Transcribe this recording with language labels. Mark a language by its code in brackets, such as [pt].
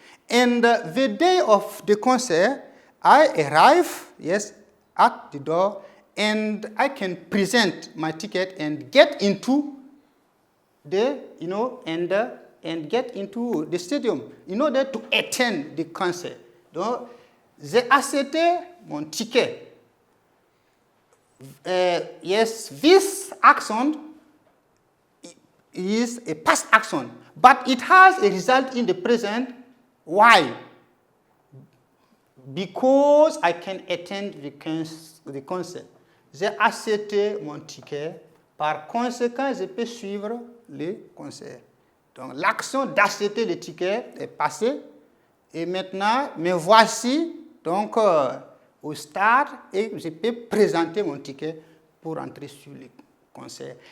[en] And the day of the concert, I arrive, yes, at the door, and I can present my ticket and get into the, and get into the stadium in order to attend the concert. [fr] Donc, j'ai acheté mon ticket. [en] Yes, this action is a past action, but it has a result in the present. Why? Because I can attend the concert. [fr] J'ai acheté mon ticket, par conséquent, je peux suivre le concert. Donc, l'action d'acheter le ticket est passée, et maintenant, me voici donc au stade et je peux présenter mon ticket pour entrer sur le concert.